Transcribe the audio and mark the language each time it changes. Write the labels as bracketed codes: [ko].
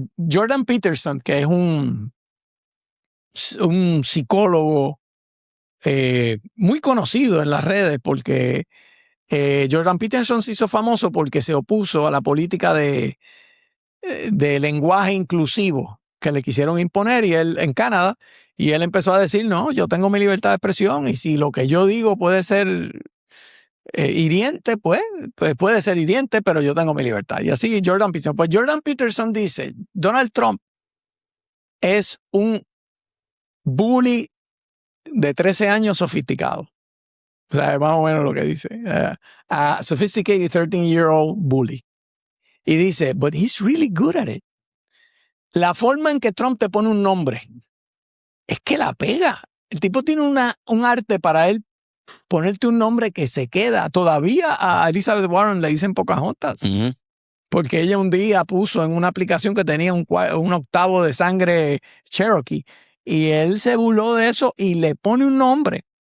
[es] Jordan Peterson, que es un psicólogo muy conocido en las redes, porque Jordan Peterson se hizo famoso porque se opuso a la política de lenguaje inclusivo que le quisieron imponer en Canadá, y él empezó a decir, no, yo tengo mi libertad de expresión y si lo que yo digo puede ser hiriente, pues puede ser hiriente, pero yo tengo mi libertad. Y así Jordan Peterson. Pues Jordan Peterson dice, Donald Trump es un bully de 13 años sofisticado. O sea, es más o menos lo que dice. [en] A sophisticated 13-year-old bully. [es] Y dice, [en] but he's really good at it. [es] La forma en que Trump te pone un nombre es que la pega. El tipo tiene un arte para él ponerte un nombre que se queda. Todavía a Elizabeth Warren le dicen Pocahontas. Uh-huh. Porque ella un día puso en una aplicación que tenía un octavo de sangre Cherokee. Y él se burló de eso y le pone un nombre.